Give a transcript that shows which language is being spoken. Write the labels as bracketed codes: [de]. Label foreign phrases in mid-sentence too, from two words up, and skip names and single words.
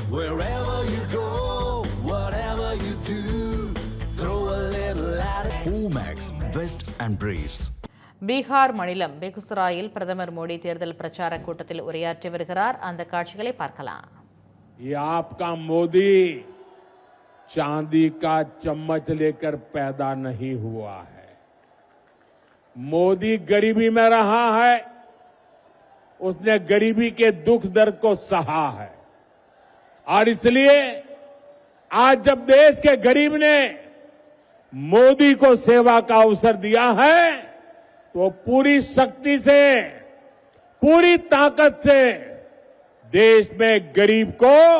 [en] Wherever you go, whatever you do, throw a little at it. Omax, Vest and Briefs. [ta] பீகார் மாநிலம் பெகுசராயில் பிரதமர் மோடி தேர்தல் பிரச்சார கூட்டத்தில் உரையாற்றி வருகிறார். அந்த காட்சிகளை பார்க்கலாம். [hi] ये आपका मोदी चांदी का चम्मच लेकर पैदा नहीं हुआ है. मोदी गरीबी में रहा है. उसने गरीबी के दुख दर्द को सहा है और इसलिए आज जब देश के गरीब ने मोदी को सेवा का अवसर दिया है तो पूरी शक्ति से, पूरी ताकत से देश में गरीब को